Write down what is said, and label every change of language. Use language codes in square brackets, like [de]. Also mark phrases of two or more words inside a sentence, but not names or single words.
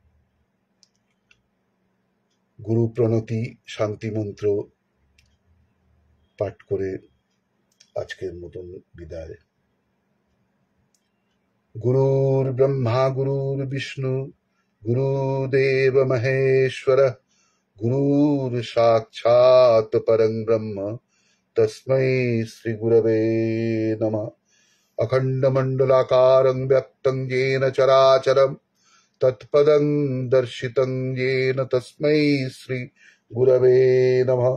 [bn] গুরু প্রণতি শান্তি মন্ত্র পাঠ করে আজকের মতন বিদায়। [sa] গুরুর ব্রহ্মা গুরুর বিষ্ণু গুরুদেব মহেশ্বর गुरुर् साक्षात् परं ब्रह्म तस्मै श्री गुरवे नमः। अखण्डमण्डलाकारं व्यक्तं येन चराचरं तत्पदं दर्शितं येन तस्मै श्री गुरवे नमः।